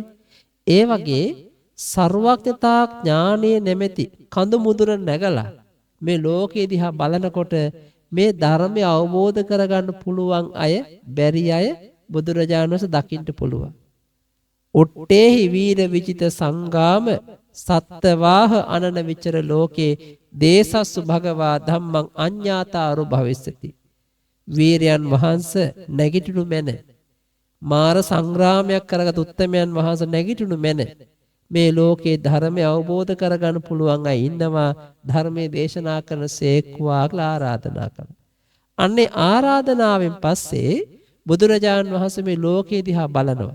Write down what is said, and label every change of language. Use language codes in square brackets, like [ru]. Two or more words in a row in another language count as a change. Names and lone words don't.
[si] ඒ වගේ සර්වඥතා ඥානයේ නැමැති කඳු මුදුන නැගලා මේ ලෝකෙ දිහා බලනකොට මේ ධර්මය අවබෝධ කරගන්න පුළුවන් අය බැරි අය බුදුරජාණන් වහන්සේ දකින්න පුළුවන්. [pi] ඔට්ටේහි වීර විචිත සංගාම සත්තවාහ අනන විචර ලෝකේ දේසස්සු භගවා ධම්මං අඤ්ඤාතාරු භවිස්සති. [si] වීරයන් වහන්සේ නැගිටිනු මැන මාර සංග්‍රාමයක් කරගත් උත්තමයන් වහන්සේ නැගිටිනු මැන මේ ලෝකේ ධර්මය අවබෝධ කරගන්න පුළුවන් අය ඉන්නවා ධර්මයේ දේශනා කරන සේක්වා කියලා ආරාධනා කරනවා. අන්නේ ආරාධනාවෙන් පස්සේ බුදුරජාන් වහන්සේ මේ ලෝකේ දිහා බලනවා.